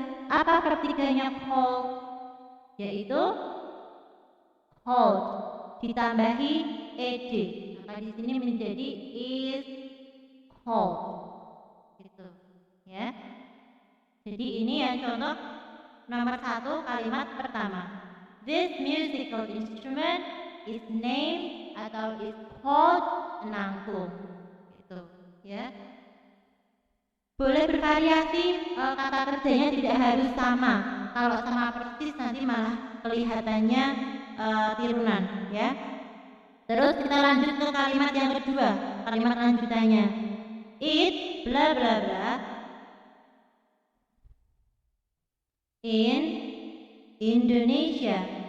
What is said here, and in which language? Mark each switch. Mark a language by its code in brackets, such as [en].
[id] Apa verb tiganya call? Yaitu called ditambahi ed. Maka di sini menjadi [en] is called. [id] Gitu, ya. Jadi ini ya contoh nomor 1 kalimat pertama. [en] This musical instrument is named [id] atau [en] is called an angklung. [id] Gitu, ya. Boleh bervariasi, kata kerjanya tidak harus sama. Kalau sama persis nanti malah kelihatannya tirunan, ya. Terus kita lanjut ke kalimat yang kedua, kalimat lanjutannya. [en] It bla bla bla in Indonesia.